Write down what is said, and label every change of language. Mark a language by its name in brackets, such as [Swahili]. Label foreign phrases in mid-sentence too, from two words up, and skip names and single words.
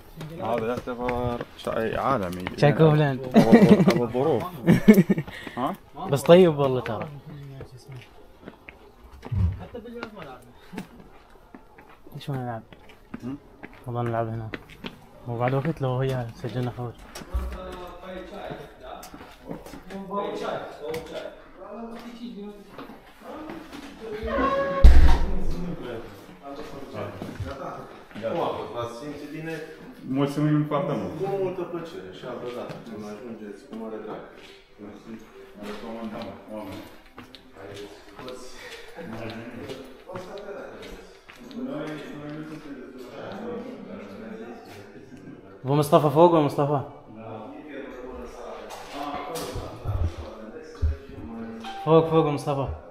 [Arabic] هذا يعتبر شاي عالمي. شاي كوفلاند. الظروف. ها؟ بس طيب والله ترى. ايش ما نلعب؟ والله نلعب هنا. وبعد وقت لو هي سجلنا خروج. [Romanian] Mulțumim foarte mult. Cu multă plăcere și altă dată când ajungeți cu mare drag. Mersi. Recomandăm oameni. [Arabic] ابو مصطفى فوق ولا مصطفى؟ فوق فوق مصطفى.